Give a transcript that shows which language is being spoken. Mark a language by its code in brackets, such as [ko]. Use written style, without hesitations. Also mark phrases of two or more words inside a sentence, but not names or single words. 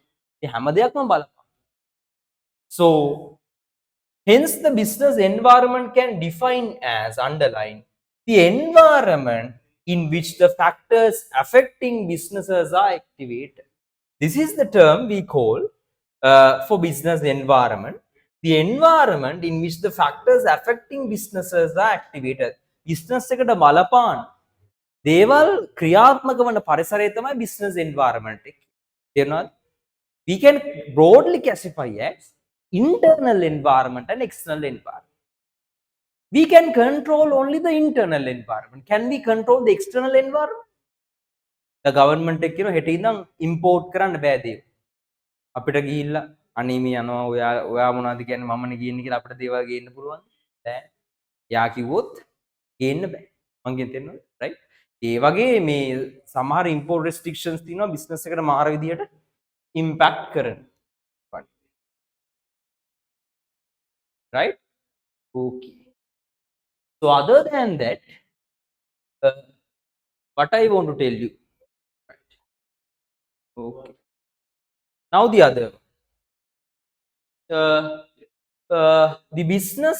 [si] මේ හැම දෙයක්ම බලපාන. [en] So hence the business environment can define as underline the environment in which the factors affecting businesses are activated. This is the term we call for business environment. The environment in which the factors affecting businesses are activated. [si] Business එකට බලපාන දේවල් ක්‍රියාත්මක වන පරිසරය තමයි [en] business environment [si] එක. තේරුණාද? [en] We can broadly classify as internal environment and external environment. We can control only the internal environment. Can we control the external environment? The government [si] එක කියන හෙට ඉඳන් import කරන්න බෑ දේව. අපිට ගිහිල්ලා අනේ මේ යනවා ඔයා මොනවද කියන්නේ මමනේ ගියන්නේ කියලා අපිට දේවල් ගේන්න පුළුවන්. බෑ. යා කිව්වොත් ගේන්න බෑ. මං කියන තේරෙනවද? right? ඒ වගේ මේ සමහර [en] import restrictions [si] තියෙනවා business එකට මාර විදියට impact කරන. Right? [en] Okay. So other than that, what I want to tell you, right? Okay. Now the other, the business.